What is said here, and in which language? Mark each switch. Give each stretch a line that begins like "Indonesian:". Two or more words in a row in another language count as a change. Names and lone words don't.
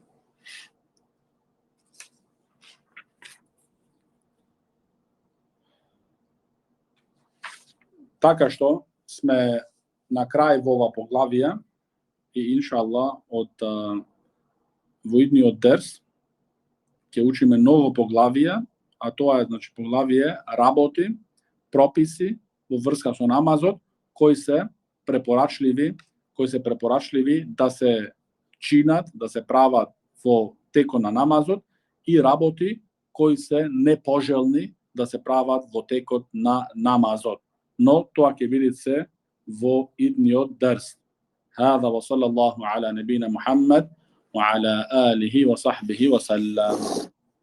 Macedonian: Така што сме на крај во ова поглавие и иншаллах од во идниот дерс ќе учиме ново поглавие, а то је значи поглавље работи, прописи у врска су намазот који се препорачљиви да се чинат, да се прават во теко на намазот и работи који се непожелни да се прават во теко на намазот i raboti koji se nepoželjni da se pravat vo teko na namazot. Но то ако видите се во идниот дерс.
Arabic: هذا وصلى الله على نبينا محمد وعلى آله وصحبه وسلم.